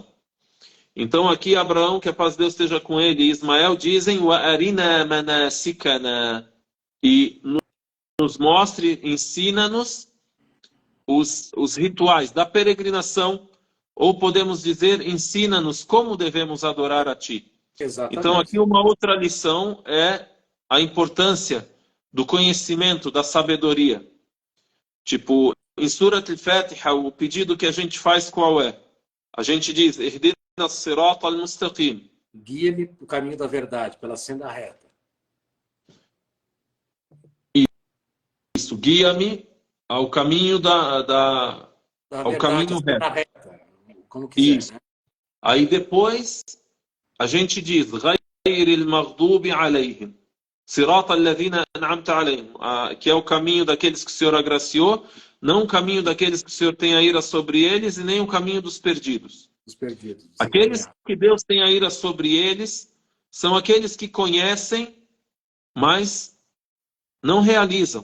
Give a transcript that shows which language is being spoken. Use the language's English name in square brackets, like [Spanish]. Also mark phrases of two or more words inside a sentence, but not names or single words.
[Portuguese] Então aqui Abraão, que a paz de Deus esteja com ele, e Ismael dizem: [Arabic] وأرنا مناسكنا, [Portuguese] e nos mostre, ensina-nos os rituais da peregrinação, ou podemos dizer, ensina-nos como devemos adorar a Ti. Exatamente. Então aqui uma outra lição é a importância do conhecimento, da sabedoria. Tipo, em Surat al-Fatiha, o pedido que a gente faz qual é? A gente diz: [Arabic] Ihdina الصراط المستقيم. [Portuguese] Guia-me para o caminho da verdade, pela senda reta. Isso, guia-me ao caminho Da ao verdade, a caminho senda reto. reta, como quiser, Isso. né? Aí depois a gente diz [Arabic] غير المغضوب عليهم صراط الذين أنعمت عليهم, [Portuguese] que é o caminho daqueles que o Senhor agraciou, não o caminho daqueles que o Senhor tem a ira sobre eles e nem o caminho dos perdidos. Os perdidos. Aqueles que Deus tem a ira sobre eles são aqueles que conhecem, mas não realizam.